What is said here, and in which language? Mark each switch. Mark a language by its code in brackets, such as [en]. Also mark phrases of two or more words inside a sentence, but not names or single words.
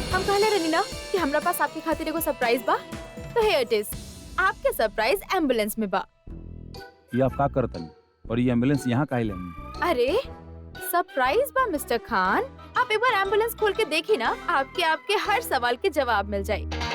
[bho] हम कहले रहनी ना कि हमरा पास आपके खातिर एगो सरप्राइज बा, तो [en] here it is. [bho] आपके सरप्राइज एम्बुलेंस में बा। ये आप का करतन और ये एम्बुलेंस यहाँ काहे लेनी? अरे सरप्राइज बा मिस्टर खान, आप एक बार एम्बुलेंस खोल के देखी ना, आपके हर सवाल के जवाब मिल जाए।